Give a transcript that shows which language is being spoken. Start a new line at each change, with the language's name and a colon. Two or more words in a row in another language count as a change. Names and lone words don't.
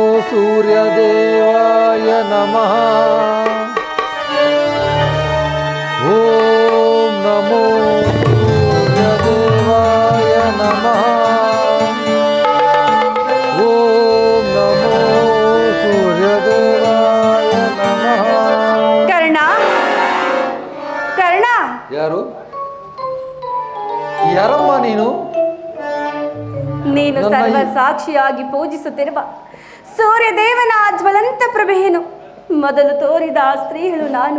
Sanskrit: सूर्यदेवाय नमः। ॐ नमो सूर्यदेवाय नमः। ॐ नमो सूर्यदेवाय नमः।
Kannada: ಕರ್ಣ ಕರ್ಣ, ಯಾರಮ್ಮ ನೀನು? ನೀನು ಸರ್ವ ಸಾಕ್ಷಿಯಾಗಿ ಪೂಜಿಸುತ್ತಿರುವ ಸೂರ್ಯದೇವನ ಜ್ವಲಂತ ಪ್ರಭೆಯನ್ನು ಮೊದಲು ತೋರಿದ ಆ ಸ್ತ್ರೀಗಳು ನಾನು.